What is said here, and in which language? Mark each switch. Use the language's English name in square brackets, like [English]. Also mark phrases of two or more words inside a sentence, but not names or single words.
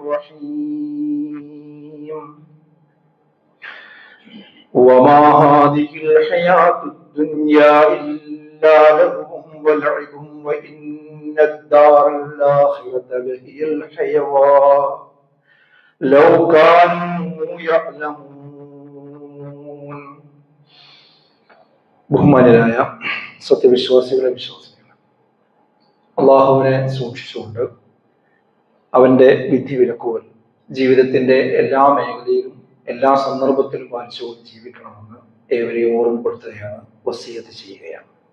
[Arabic] الرحيم وما هذه الحياة الدنيا إلا لهو ولعب وإن الدار الآخرة لهي الحيوان لو كانوا يعلمون. [Malayalam] ബഹുമാനരായ സത്യവിശ്വാസികളെ വിശ്വാസികളെ, അള്ളാഹുവിനെ സൂക്ഷിച്ചുകൊണ്ട് അവന്റെ വിധിവിലക്കുകൾ ജീവിതത്തിന്റെ എല്ലാ മേഖലയിലും എല്ലാ സന്ദർഭത്തിലും പാലിച്ചുകൊണ്ട് ജീവിക്കണമെന്ന് ഏവരെയും ഓർമ്മപ്പെടുത്തുകയാണ്, വസിയത്ത് ചെയ്യുകയാണ്.